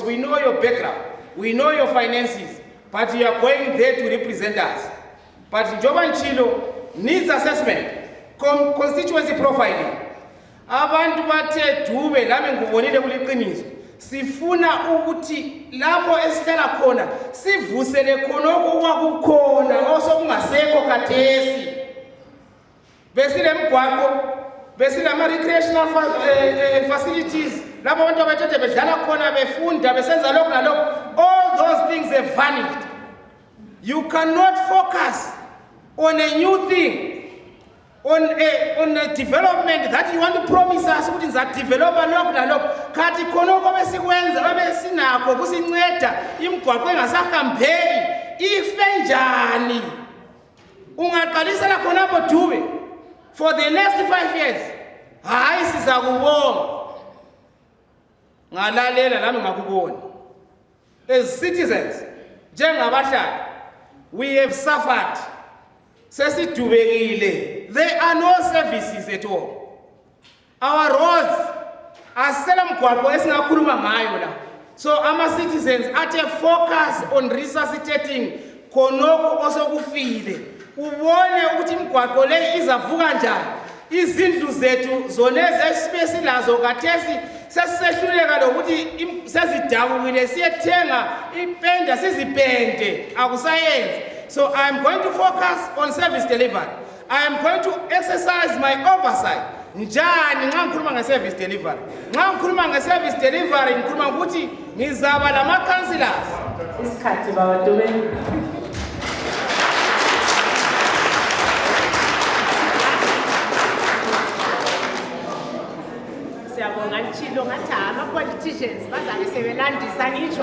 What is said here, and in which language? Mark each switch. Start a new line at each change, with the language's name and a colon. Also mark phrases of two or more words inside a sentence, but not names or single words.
English: We know your background, we know your finances, but you are going there to represent us. But njoba nchilo needs assessment, constituency profiling.
North Ndebele: Abantu bathe Dube lami ngubonile kuliqiniso sifuna ukuthi lapho esihlala khona sivusele khona okwakukhona osokungasekho kathesi besile mgwaqo besile ama
English: recreational facilities
North Ndebele: lapho abantu abathethe bedlala khona befunda besenza lokho nalokho.
English: All those things have vanished. You cannot focus on a new thing, on a development that you want to promise us
North Ndebele: ukuthi ngizadevelopa lokho nalokho kanti khonoko besikwenza babesinakho kusinceda imigwaqo engasahambeki ife njani. Ungaqalisela khonapho Dube
English: for the next 5 years.
North Ndebele: Hayi sizakubonga ngalalela nami ngakubona.
English: As citizens njengabahlali we have suffered.
North Ndebele: Sesidubekile.
English: There are no services at all. Our roads are
North Ndebele: selamgwaqo esingakhuluma ngayo la.
English: So our citizens are to focus on resuscitating
North Ndebele: khonoko osokufile. Ubone ukuthi imigwaqo le izavuka njani. Izindlu zethu zona ezespace lazo kathesi sesisehluleka lokuthi sezidabukile siyethenga ipenda sizipende akusayenzi.
English: So I am going to focus on service delivery. I am going to exercise my oversight.
North Ndebele: Njani nxa ngikhuluma nge-service delivery? Nxa ngikhuluma nge-service delivery ngikhuluma ukuthi ngizaba lama-councillors. Isikhathi baba Dube. Siyabonga nchilo ngathi ama-politicians bazabe sebelandisa ngitsho.